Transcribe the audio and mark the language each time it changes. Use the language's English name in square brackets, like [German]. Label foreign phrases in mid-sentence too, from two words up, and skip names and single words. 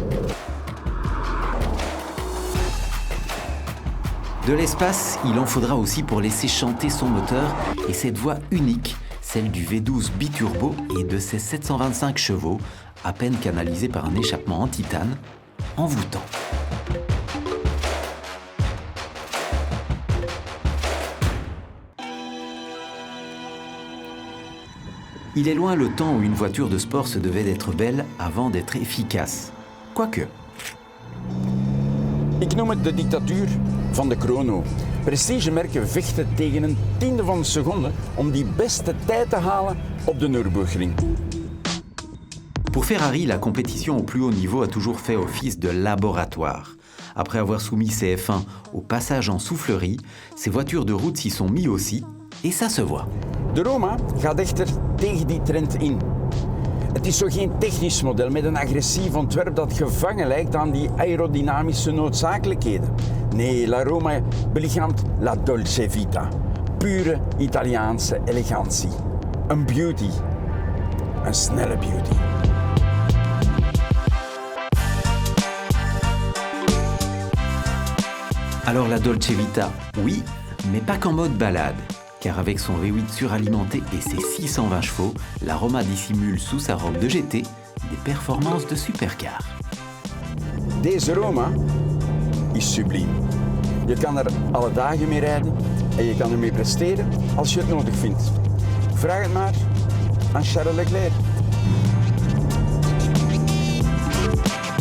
[French] De l'espace, il en faudra aussi pour laisser chanter son moteur et cette voix unique, celle du V12 biturbo et de ses 725 chevaux, à peine canalisés par un échappement en titane, envoûtant. Il est loin le temps où une voiture de sport se devait d'être belle avant d'être efficace. Quoique. [Dutch] Ik noem het de dictatuur van de chrono. Prestigemerken vechten tegen een tiende van een seconde om die beste tijd te halen op de Nürburgring. [French] Pour Ferrari, la compétition au plus haut niveau a toujours fait office de laboratoire. Après avoir soumis ses F1 au passage en soufflerie, ces voitures de route s'y sont mis aussi, et ça se voit. [Dutch] De Roma gaat echter tegen die trend in. Het is zo geen technisch model met een agressief ontwerp dat gevangen lijkt aan die aerodynamische noodzakelijkheden. Nee, La Roma belichaamt [Italian] la dolce vita. [Dutch] Pure Italiaanse elegantie. Een beauty. Een snelle beauty. [French] Alors [Italian] la Dolce Vita, [French] oui, mais pas qu'en mode balade. Car avec son V8 suralimenté et ses 620 chevaux, la Roma dissimule sous sa robe de GT des performances de supercar. [Dutch] Deze Roma is subliem. Je kan er alle dagen mee rijden en je kan ermee presteren als je het nodig vindt. Vraag het maar aan Charles Leclerc.